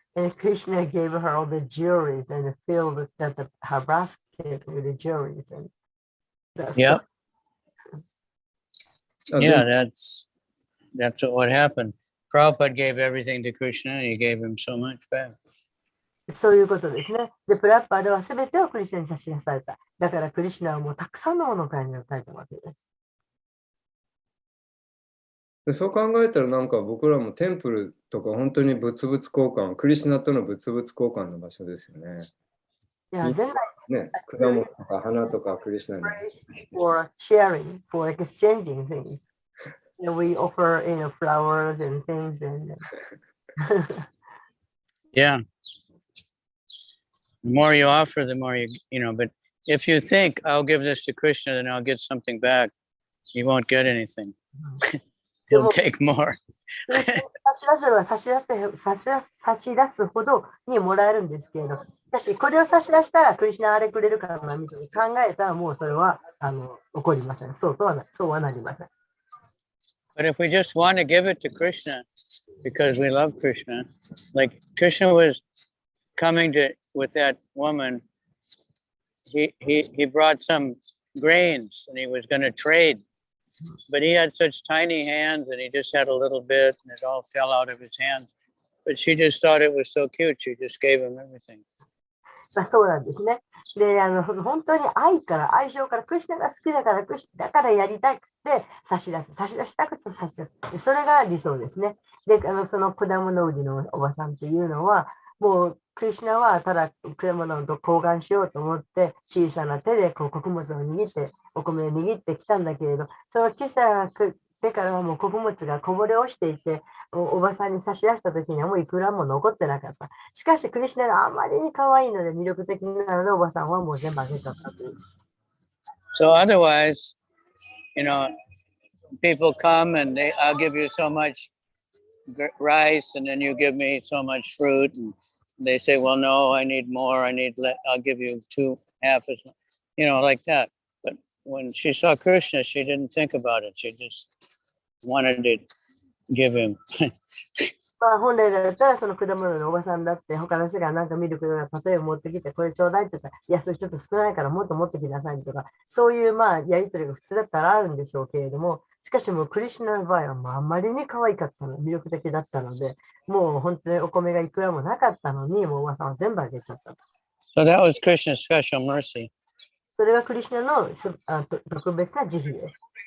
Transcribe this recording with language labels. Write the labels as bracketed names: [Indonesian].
[English] And Krishna gave her all the jewelries and filled her basket with the jewelries. And that's Yeah. Yeah, that's what happened. Prabhupada gave everything to Krishna and he gave him so much back. [Japanese] そういうことですね。で、プラッパーでは全てをクリシュナに差し出された。だからクリシュナはもうたくさんのものを買いに与えたわけです。でそう考えたらなんか僕らもテンプルとか本当に物々交換、クリシュナとの物々交換の場所ですよね。いや、 [English] then [Japanese] ね、果物とか花とかクリシュナに。 [English] For sharing, for exchanging things. We offer, flowers and things and Yeah. The more you offer, the more but if you think I'll give this to Krishna, then I'll get something back, you won't get anything. He'll take more. [Japanese] 差し出せば差し出すほどにもらえるんですけれど、しかしこれを差し出したらクリシュナあれくれるかなみたいに考えたらもうそれは起こりません。そうはなりません。 [English] But if we just want to give it to Krishna because we love Krishna, like Krishna was coming with that woman, he brought some grains and he was going to trade. But he had such tiny hands and he just had a little bit and it all fell out of his hands. But she just thought it was so cute. She just gave him everything. [Japanese] そうなんですね。で、本当に愛情から、クリシュナが好きだから、だからやりたくて差し出したくて差し出す。それが理想ですね。で、その果物売りのおばさんっていうのは、もうクリシュナはただ果物と交換しようと思って小さな手で穀物を握ってお米を握ってきたんだけれど、その小さな手からはもう穀物がこぼれ落ちていて、おばさんに差し出した時にはもういくらも残ってなかった。しかしクリシュナがあまりに可愛いので魅力的なのでおばさんはもう全部あげちゃったという。 [English] So otherwise, people come and I'll give you so much rice and then you give me so much fruit and they say, well, no, I need more. I'll give you half as much, like that. But when she saw Krishna, she didn't think about it. She just wanted to give him. [Japanese] 本来だったらその果物のおばさんだって他の人がなんかミルクが例えば持ってきてこれちょうだいって言ったらいやそれちょっと少ないからもっと持ってきなさいとかそういうやり取りが普通だったらあるんでしょうけれどもしかしもうクリシュナの場合はあまりに可愛かったの魅力的だったのでもう本当にお米がいくらもなかったのにもうおばさんは全部あげちゃったと。 [English] So that was Krishna's special mercy. [Japanese] それがクリシュナの特別な慈悲です。